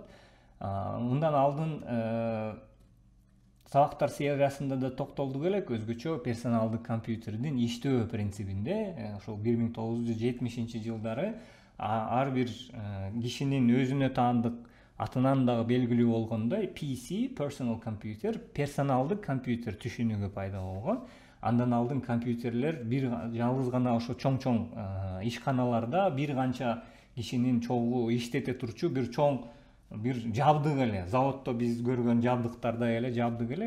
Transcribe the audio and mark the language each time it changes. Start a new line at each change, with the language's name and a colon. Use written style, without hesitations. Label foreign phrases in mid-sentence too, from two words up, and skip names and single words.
Kyrgyz: Мындан алдын сабактар сериясында да токтолдук элек өзгөчө персоналдык компьютердин иштөө принцибинде. Ошол 1970-жылдары ар бир кишинин өзүнө таандык атынан дагы белгилүү болгондой PC,
English: personal computer,
Kyrgyz: персоналдык компьютер түшүнүгү пайда болгон. Андан алдын компьютерлер бир жалгыз гана ошо чоң ишканаларда бир канча кишинин чогуу иштете турчу бир чоң бир жабдык эле, заводдо биз көргөн жабдыктардай эле жабдык эле.